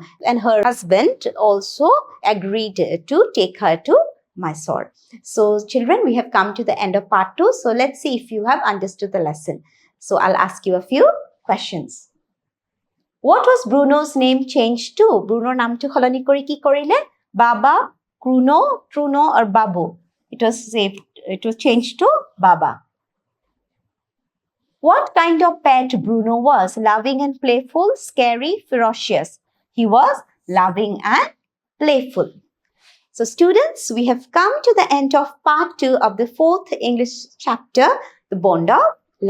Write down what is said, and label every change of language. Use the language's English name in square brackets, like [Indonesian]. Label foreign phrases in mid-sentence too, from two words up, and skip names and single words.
[English] And her husband also agreed to take her to Mysore. So children, we have come to the end of part 2. So let's see if you have understood the lesson. So I'll ask you a few questions. What was Bruno's name changed to? [Assamese] Bruno নামটো সলনি কৰি কি কৰিলে? Baba, Bruno, Truno, [English] or Babu? It was changed to Baba. What kind of pet Bruno was? Loving and playful, scary, ferocious? He was loving and playful. So students, we have come to the end of part 2 of the 4th English chapter, The Bond of Love.